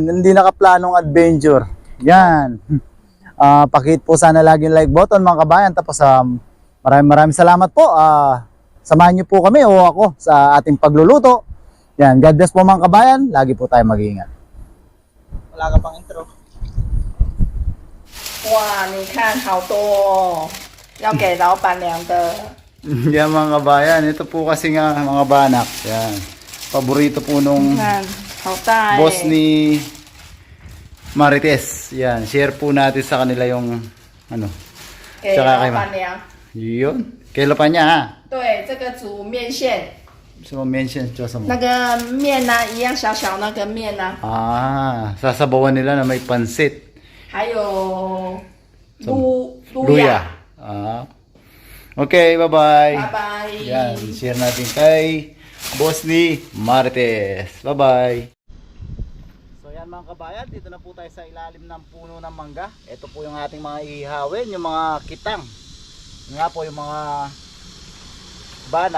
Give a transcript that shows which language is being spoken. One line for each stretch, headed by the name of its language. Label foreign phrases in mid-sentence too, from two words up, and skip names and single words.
Filipino: Hindi nakaplanong adventure. Yan. Pakihit po sana lagi yung
English: like button
Filipino: mga kabayan. Tapos maraming salamat po. Samahan niyo po kami o ako sa ating pagluluto. Yan, God bless po mga kabayan. Lagi po tayo mag-iingat. Wala ka pang intro.
Chinese: 哇，你看好多哦，要给老板娘的。
Filipino: Yan mga kabayan, ito po kasi nga mga banak. Yan. Paborito po nung
Chinese: 看，好大哎。
Filipino: boss ni Marites. Yan, share po natin sa kanila yung ano.
Chinese: 给
Filipino: tsaka
Chinese: 老
Filipino: kay
Chinese: 板娘。
Filipino: Yun. Kailan pa niya ha?
Chinese: 对，这个煮面线，
Filipino: So mention sa mo.
Chinese: 那个面呢、一样小小那个面呢、
Filipino: Sasabawan nila na may pansit.
Chinese: 还有 So, 卤呀。
English: Okay, bye-bye.
Chinese: 拜拜。
Filipino: Yan, share natin kay boss ni Marites.
English: Bye-bye.
Filipino: So yan mga kabayan, dito na po tayo sa ilalim ng puno ng mangga. Ito po yung ating mga ihawin, yung mga kitang. Yun nga po yung mga banak.